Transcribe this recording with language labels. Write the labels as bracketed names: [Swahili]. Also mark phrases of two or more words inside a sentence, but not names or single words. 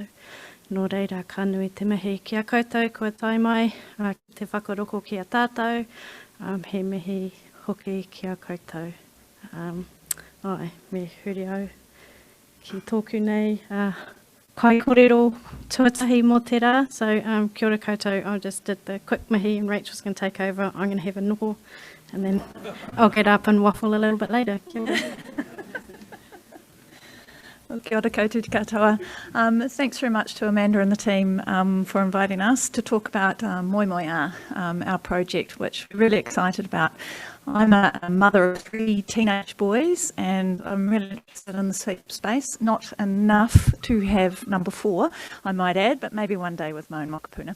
[Māori] Nō reira, ka nui te mihi ki a koutou, kua tai mai, te whakaroko ki a tātou, he mihi hoki ki a koutou. Me huri au ki tōku nei, kai korero tuatahi mō te rā. [English] So [Māori] kia ora koutou, [English] I just did the quick mihi and Rachel's going to take over. I'm going to have a noho and then I'll get up and waffle a little bit later. [Māori] Kia ora. Well, kia ora koutou te katoa. [English] Thanks very much to Amanda and the team for inviting us to talk about Moemoeā, our project, which we're really excited about. I'm a mother of 3 teenage boys and I'm really interested in the sleep space. Not enough to have number 4, I might add, but maybe one day with Moemoeā.